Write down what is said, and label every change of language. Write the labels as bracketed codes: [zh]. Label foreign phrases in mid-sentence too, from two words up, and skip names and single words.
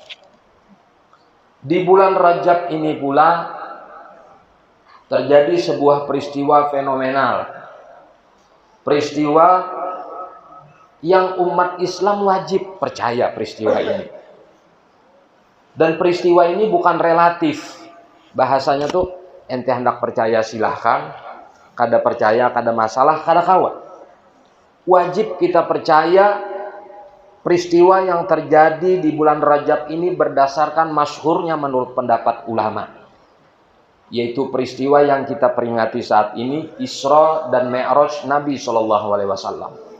[id] Di bulan Rajab ini pula terjadi sebuah peristiwa fenomenal. Peristiwa yang umat Islam wajib percaya peristiwa ini. Dan peristiwa ini bukan relatif. Bahasanya tuh ente hendak percaya silahkan, [bjn] kada percaya kada masalah, kada kawan. [id] Wajib kita percaya peristiwa yang terjadi di bulan Rajab ini berdasarkan masyhurnya menurut pendapat ulama, yaitu peristiwa yang kita peringati saat ini, Isra dan Mi'raj Nabi SAW.